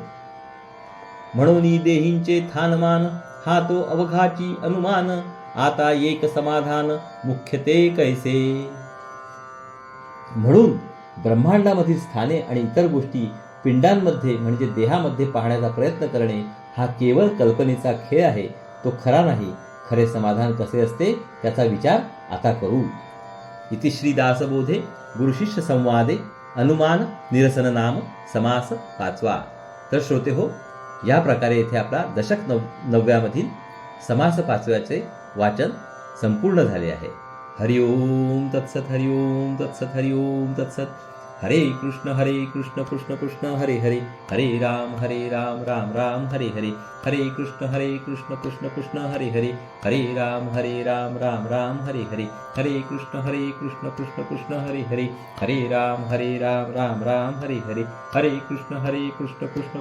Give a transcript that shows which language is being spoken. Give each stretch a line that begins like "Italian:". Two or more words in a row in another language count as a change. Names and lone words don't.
Marathi: म्हणून देहींचे थानमान, हा तो अवघाची अनुमान, आता एक समाधान मुख्य ते कैसे. म्हणून ब्रह्मांडामधील स्थाने आणि इतर गोष्टी पिंडांमध्ये म्हणजे देहामध्ये पाहण्याचा प्रयत्न करणे हा केवळ कल्पनेचा खेळ आहे, तो खरा नाही. खरे समाधान कसे असते त्याचा विचार आता करू.
Sanskrit: इति श्री दासबोधे गुरुशिष्य संवादे अनुमान निरसन नाम समास 5वा.
Marathi: तर श्रोते हो, या प्रकारे येथे आपला दशक 9व्यामधील समास 5व्याचे वाचन संपूर्ण झाले आहे.
Sanskrit: हरि ओम तत्सत. हरि ओम तत्सत. हरि ओम तत्सत. हरे कृष्ण कृष्ण कृष्ण हरे हरे, हरे राम राम राम हरे हरे, हरे कृष्ण कृष्ण कृष्ण हरे हरे, हरे राम राम राम हरे हरे, हरे कृष्ण कृष्ण कृष्ण हरे हरे, हरे राम राम राम हरे हरे, हरे कृष्ण कृष्ण